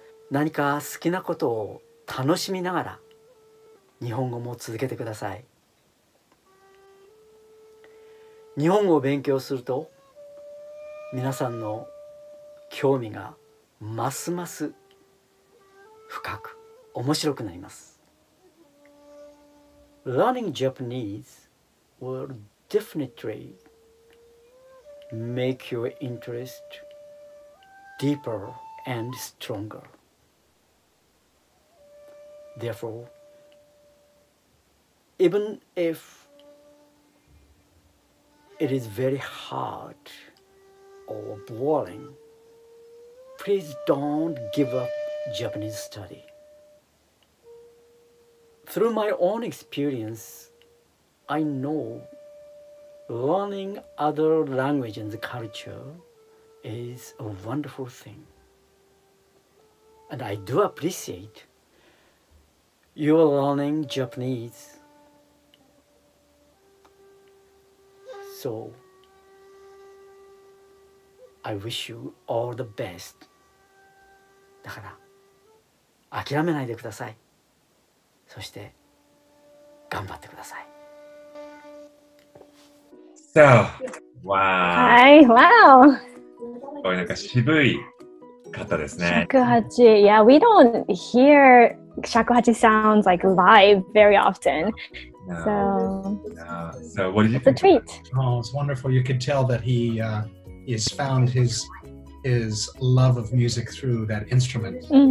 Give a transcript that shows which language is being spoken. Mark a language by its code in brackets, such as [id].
[ja] 何か好きなことを楽しみながら日本語も続けてください。日本語を勉強すると皆さんの興味がますます深く面白くなります。 [en] Learning Japanese will definitely make your interest deeper and stronger. Therefore, even if it is very hard or boring, please don't give up Japanese study. Through my own experience, I know learning other language and culture is a wonderful thing. And I do appreciate you are learning Japanese. So, I wish you all the best. [ja] だから諦めないでください。そして頑張ってください。 [en] So, wow. Hi, wow. [ja] これなんか渋い方ですね。 [en] Shakuhachi. Yeah, we don't hear shakuhachi sounds like live very often. So what did you think? It's a treat. Oh, it's wonderful. You could tell that he has found his love of music through that instrument.